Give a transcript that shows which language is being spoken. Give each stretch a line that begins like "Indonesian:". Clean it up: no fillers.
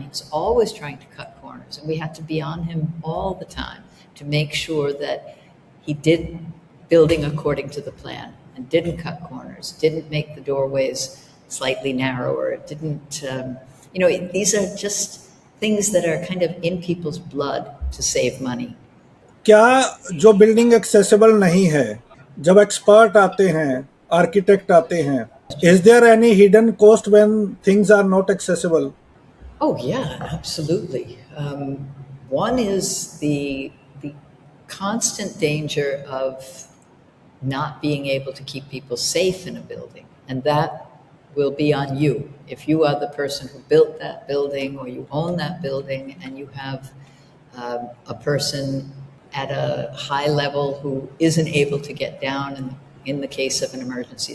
English: He was always trying to cut corners, and we had to be on him all the time to make sure that he did building according to the plan and didn't cut corners, didn't make the doorways slightly narrower, didn't, these are just things that are kind of in people's blood to save money.
Hindi: क्या जो building accessible नहीं है, जब expert आते हैं, architect आते हैं,
English: is there any hidden cost when things are not accessible? Oh yeah, absolutely. One is the constant danger of not being able to keep people safe in a building, and that will be on you. If you are the person who built that building or you own that building and you have a person at a high level who isn't able to get down in the case of an emergency.